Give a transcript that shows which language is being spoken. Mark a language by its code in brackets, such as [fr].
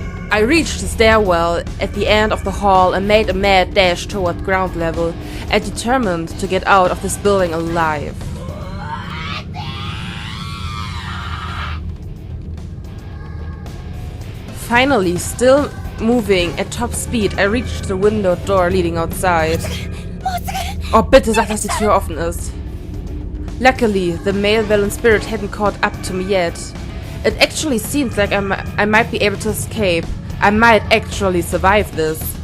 [en] I reached the stairwell at the end of the hall and made a mad dash toward ground level, determined to get out of this building alive. Finally, still moving at top speed, I reached the window door leading outside. [de] Oh, bitte sag, dass die Tür offen ist. [en] Luckily, the male villain spirit hadn't caught up to me yet. It actually seems like I might be able to escape. I might actually survive this.